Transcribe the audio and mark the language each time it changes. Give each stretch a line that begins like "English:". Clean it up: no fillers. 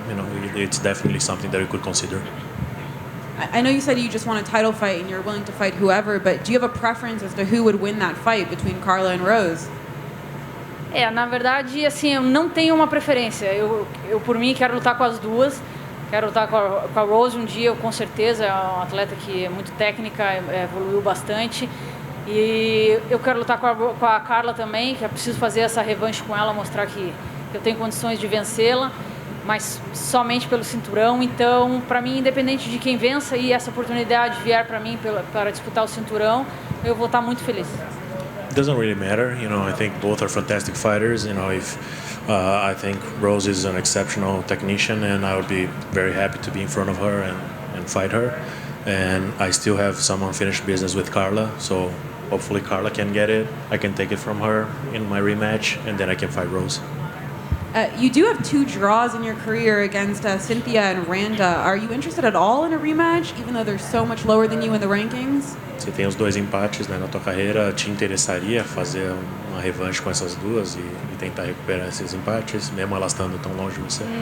English: You know, it's definitely something that we could consider. I know you said you just want a title fight and you're willing to fight whoever, but do you have a preference as to who would win that fight between Carla and Rose?
Portuguese: Na verdade, assim, eu não tenho uma preferência. Eu por mim, quero lutar com as duas. Quero lutar com a Rose um dia, com certeza. É uma atleta que é muito técnica, evoluiu bastante. E eu quero lutar com a Carla também, que é preciso fazer essa revanche com ela, mostrar que eu tenho condições de vencê-la, mas somente pelo cinturão. Então, para mim, independente de quem vença e essa oportunidade vier para mim para disputar o cinturão, eu vou estar muito feliz.
English: It doesn't really matter, you know. I think both are fantastic fighters. You know, if I think Rose is an exceptional technician, and I would be very happy to be in front of her and fight her. And I still have some unfinished business with Carla, so hopefully Carla can get it. I can take it from her in my rematch, and then I can fight Rose. You do have 2 draws in your career against Cynthia and Randa. Are you interested at all in a rematch, even though they're so much lower than you in the rankings?
Portuguese: Você tem os 2 empates, né, na tua carreira. Te interessaria fazer uma revanche com essas duas e tentar recuperar esses empates, mesmo elas estando tão longe de você?